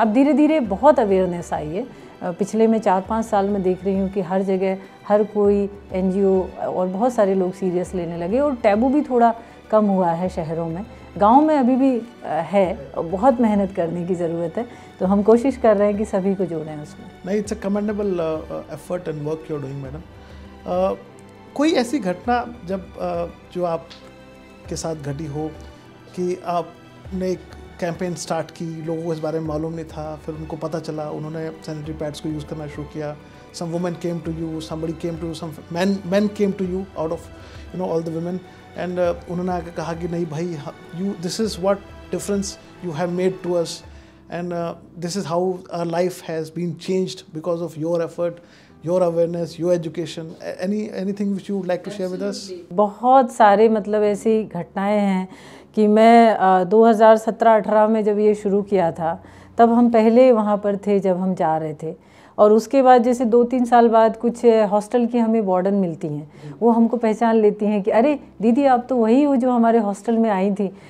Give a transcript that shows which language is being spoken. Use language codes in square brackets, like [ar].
[hi] अब धीरे धीरे बहुत अवेयरनेस आई है। पिछले मैं 4-5 साल में देख रही हूँ कि हर जगह हर कोई NGO और बहुत सारे लोग सीरियस लेने लगे और टैबू भी थोड़ा कम हुआ है शहरों में। गांव में अभी भी है, बहुत मेहनत करने की ज़रूरत है। तो हम कोशिश कर रहे हैं कि सभी को जोड़ें उसमें। [en] नहीं, it's a commendable effort and work you are doing madam. [hi] कोई ऐसी घटना जब जो आपके साथ घटी हो कि आपने एक कैंपेन स्टार्ट की, लोगों को इस बारे में मालूम नहीं था, फिर उनको पता चला, उन्होंने सैनिटरी पैड्स को यूज़ करना शुरू किया, [en] some women came to you, somebody came to you, some men came to you out of all the women, and [hi] उन्होंने आके कहा कि नहीं भाई, [en] this is what difference you have made to us, and this is how our life has been changed because of your effort, your awareness, your education. Anything which you would like to share with us? [hi] बहुत सारे मतलब ऐसी घटनाएं हैं कि मैं 2017-18 में जब ये शुरू किया था, तब हम पहले वहाँ पर थे जब हम जा रहे थे। और उसके बाद जैसे 2-3 साल बाद कुछ हॉस्टल की हमें वार्डन मिलती हैं, वो हमको पहचान लेती हैं कि अरे दीदी आप तो वही हो जो हमारे हॉस्टल में आई थी।